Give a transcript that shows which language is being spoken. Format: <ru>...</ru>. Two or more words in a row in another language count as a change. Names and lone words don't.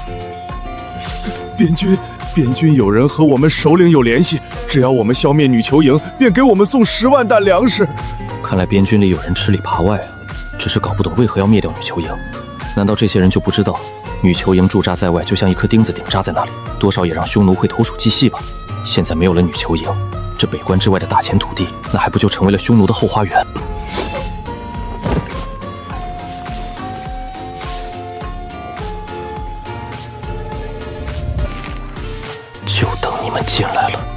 <zh>边軍有人和我們首領有聯繫，只要我們消滅女球營，便給我們送10萬擔糧食。看來邊軍裡有人吃裡扒外啊，只是搞不懂為何要滅掉女球營。難道這些人就不知道，女球營駐紮在外，就像一顆釘子頂扎在那裡，多少也讓匈奴會投鼠忌器吧？現在沒有了女球營，這北關之外的大千土地，那還不就成為了匈奴的後花園？就等你们进来了。</zh>